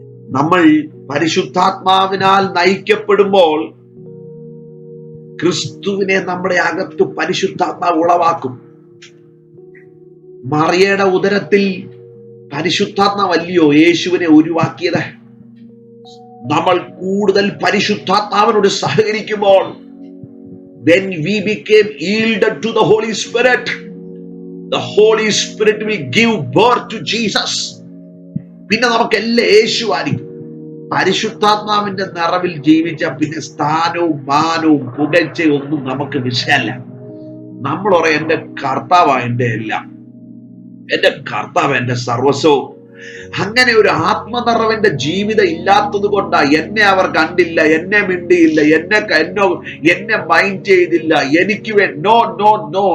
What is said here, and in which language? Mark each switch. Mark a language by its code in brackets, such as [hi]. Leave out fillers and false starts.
[ml] നമ്മൾ പരിശുദ്ധാത്മാവിനാൽ നയിക്കപ്പെടുമ്പോൾ ക്രിസ്തുവിനെ നമ്മുടെ അകത്ത് പരിശുദ്ധാത്മാവ് ഉളവാക്കും. മറിയയുടെ ഉദരത്തിൽ പരിശുദ്ധാത്മാവല്ലയോ യേശുവിനെ ഉരുവാക്കിയത്? നമ്മൾ കൂടുതൽ പരിശുദ്ധാത്മാവിനോട് സഹകരിക്കുമ്പോൾ, [en] when we became yielded to the Holy Spirit, the Holy Spirit will give birth to Jesus. [ml] പിന്നെ നമുക്കെല്ലാം യേശു ആയിരിക്കും. പരിശുദ്ധാത്മാവിന്റെ നിറവിൽ ജീവിച്ച പിന്നെ സ്ഥാനവും മാനവും പുകഴ്ചയും ഒന്നും നമുക്ക് വിഷയമല്ല. നമ്മൾ പറയാം, എന്റെ കർത്താവാ എന്റെ എല്ലാം, എന്റെ കർത്താവ് എന്റെ സർവസ്വവും. അങ്ങനെ ഒരു ആത്മനിറവിന്റെ ജീവിതം ഇല്ലാത്തത് കൊണ്ടാ എന്നെ അവർ കണ്ടില്ല, എന്നെ മിണ്ടിയില്ല, എന്നെ മൈൻഡ് ചെയ്തില്ല, എനിക്ക് നോ നോ നോ.